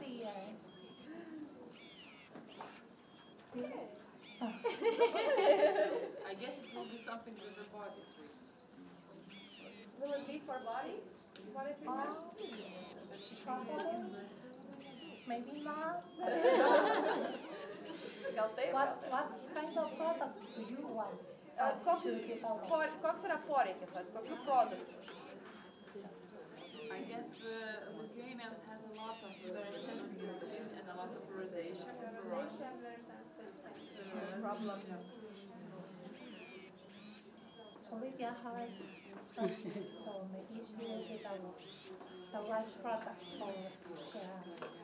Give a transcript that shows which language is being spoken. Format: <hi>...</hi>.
<en>I guess it will be something with the body. Will it be for body? Body treatment? Maybe not.</en> <lt>Gal taip?</lt> <en>What kind of products do you want?</en> <lt>Koks yra poreikis, kokių produktų?</lt> <en>I guess Lithuanians has a lot of very sensitive skin and a lot of rosacea. Problem. Olivia has so maybe she will develop the right product for</en>